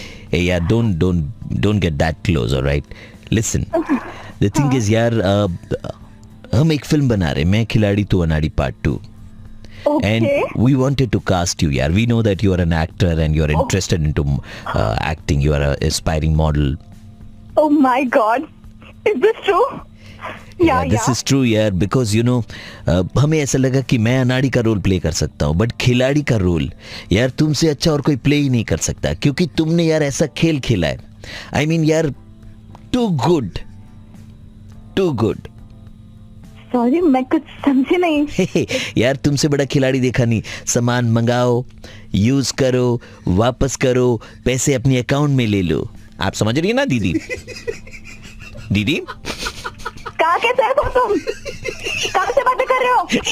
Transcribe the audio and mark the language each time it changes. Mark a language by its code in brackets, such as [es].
[en] Hey, yeah, don't get that close, all right? Listen, the thing is, [hi] यार, हम एक film बना रहे, मैं खिलाड़ी तू अनाड़ी Part 2. [en] Okay. And we wanted to cast you, yaar. We know that you are an actor and you are interested into acting. You are an aspiring model. Oh my God, is this true? Yeah, this is true, यार. Because you know, [hi] हमें ऐसा लगा कि मैं अनाड़ी का role play कर सकता हूँ, बट खिलाड़ी का रोल यार तुमसे अच्छा और कोई प्ले ही नहीं कर सकता, क्योंकि तुमने यार ऐसा खेल खेला है. [en] I mean, यार, too good. [hi] सॉरी, मैं कुछ समझी नहीं। यार, तुमसे बड़ा खिलाड़ी देखा नहीं. सामान मंगाओ, यूज करो, वापस करो, पैसे अपने अकाउंट में ले लो. आप समझ रही है ना दीदी? दीदी कहाँ के सैफ हो तुम? कहाँ से बातें कर रहे हो?